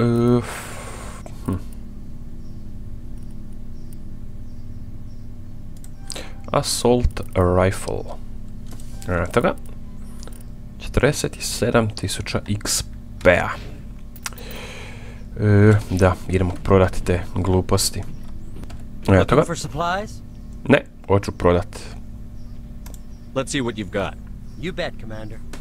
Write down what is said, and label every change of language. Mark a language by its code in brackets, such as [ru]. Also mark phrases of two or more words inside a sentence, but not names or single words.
[en] Assault rifle. [hr] Eto ga. 47.000 XP-a. Da, idemo prodati te gluposti. Eto ga. Ne, hoću prodat. [en] Let's see what you've got. You bet, Commander.